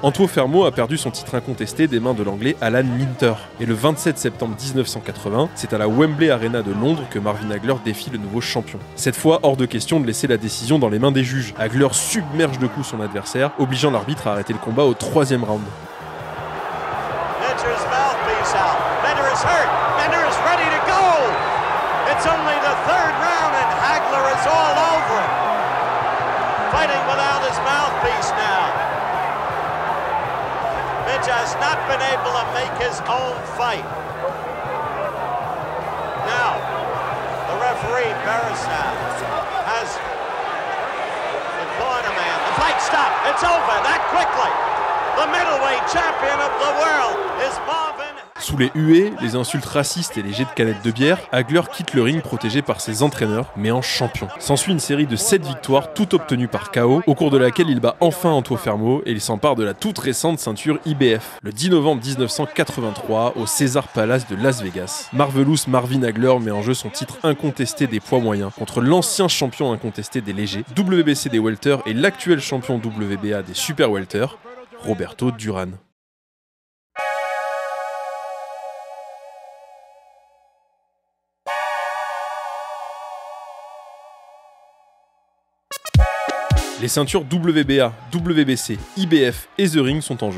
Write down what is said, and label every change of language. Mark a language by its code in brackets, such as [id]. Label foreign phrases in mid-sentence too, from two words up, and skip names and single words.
[fr] Antuofermo Fermo a perdu son titre incontesté des mains de l'anglais Alan Minter. Et le 27 septembre 1980, c'est à la Wembley Arena de Londres que Marvin Hagler défie le nouveau champion. Cette fois, hors de question de laisser la décision dans les mains des juges. Hagler submerge de coups son adversaire, obligeant l'arbitre à arrêter le combat au 3e round. [en] Minter's mouthpiece out. Minter is hurt. Minter is ready to go. It's only the 3rd round and Hagler is all over it. Fighting without his mouthpiece now. Mitch has not been able to make his own fight. Now, the referee, Barisav, has informed a man. The fight stopped. It's over that quickly. The middleweight champion of the world is Marvin. [fr] Sous les huées, les insultes racistes et les jets de canettes de bière, Hagler quitte le ring protégé par ses entraîneurs, mais en champion. S'ensuit une série de 7 victoires, toutes obtenues par KO, au cours de laquelle il bat enfin Antuofermo et il s'empare de la toute récente ceinture IBF. Le 10 novembre 1983, au Caesars Palace de Las Vegas, Marvelous Marvin Hagler met en jeu son titre incontesté des poids moyens contre l'ancien champion incontesté des légers, WBC des welter et l'actuel champion WBA des super welter, Roberto Duran. Les ceintures WBA, WBC, IBF et The Ring sont en jeu.